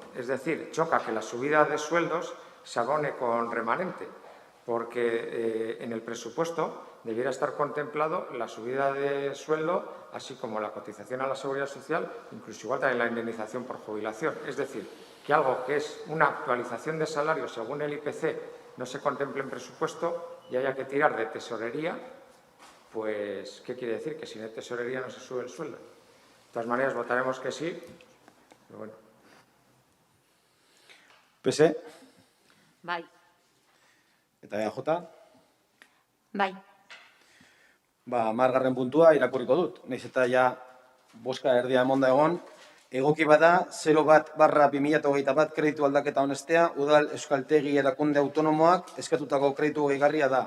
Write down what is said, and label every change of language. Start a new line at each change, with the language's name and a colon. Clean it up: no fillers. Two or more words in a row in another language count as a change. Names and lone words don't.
Spanish: Es decir, choca que la subida de sueldos se abone con remanente, porque en el presupuesto debiera estar contemplado la subida de sueldo, así como la cotización a la Seguridad Social, incluso igual también la indemnización por jubilación. Es decir, que algo que es una actualización de salario según el IPC no se contemple en presupuesto y haya que tirar de tesorería, pues, ¿qué quiere decir? Que sin tesorería no se sube el sueldo. De todas maneras, votaremos que sí, pero bueno.
Basque: PS, Bai. eta EAJ. Bai. 10. puntua irakurriko dut. Naiz eta ja boska erdia emonda egon, egoki bada 01/2021 kreditu aldaketa honestea, Udal Euskaltegi erakunde autonomoak eskatutako kreditu gehigarria da.